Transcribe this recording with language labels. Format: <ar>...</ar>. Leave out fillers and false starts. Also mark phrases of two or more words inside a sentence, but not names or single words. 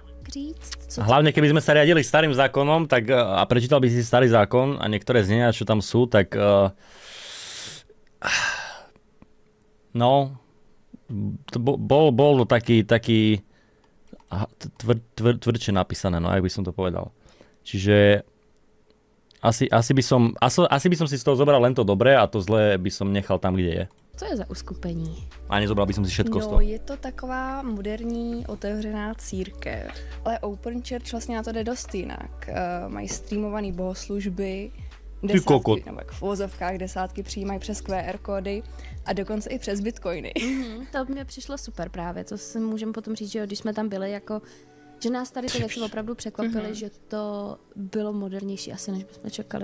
<sk>Hlavne keby sme sa riadili starým zákonom, tak a prečítal by si starý zákon a niektoré znenia, čo tam sú, tak no bol taký tvrdšie napísané, no, jak by som to povedal. Čiže asi by som si z toho zobral len to dobré a to zlé by som nechal tam, kde je.</sk> <cs>Co je za uskupení?</cs> <sk>A nezobral by som si všetko z toho.</sk> <cs>No, je to taková moderní, otevřená církev. Ale Open Church vlastně na to jde dost jinak. Mají streamované bohoslužby, desátky, nebo v uvozovkách desátky přijímají přes QR kódy a dokonce i přes bitcoiny. To mě přišlo super právě, to si můžeme potom říct, že když jsme tam byli, jako, že nás tady ty věci opravdu překvapily, že to bylo modernější asi, než bychom čekali.</cs>